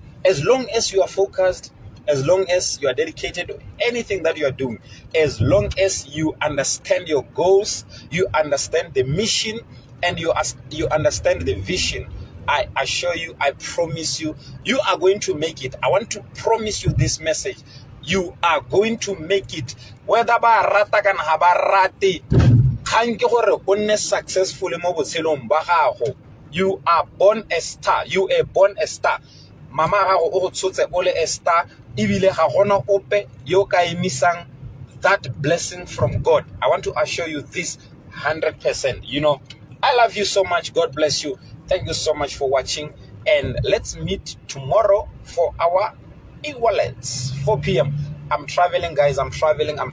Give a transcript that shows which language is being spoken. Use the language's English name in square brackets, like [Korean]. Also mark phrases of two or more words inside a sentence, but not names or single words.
[English] As long as you are focused, as long as you are dedicated to anything that you are doing, as long as you understand your goals, you understand the mission, and you understand the vision, I assure you, I promise you, you are going to make it. I want to promise you this message. You are going to make it. [Tswana] Whether ba rata kana ha ba rate, kgang ke gore o nne successful mo botshelong ba gago. [English] You are born a star. You are born a star. [Tswana] Mama gago o go tshotse o le [English] a star. [Tswana] Ibile ga gona ope yo ka emisang [English] that blessing from God. I want to assure you this 100%. You know, I love you so much. God bless you. Thank you so much for watching. And let's meet tomorrow for our e-wallets, 4 p.m. I'm traveling, guys. I'm traveling.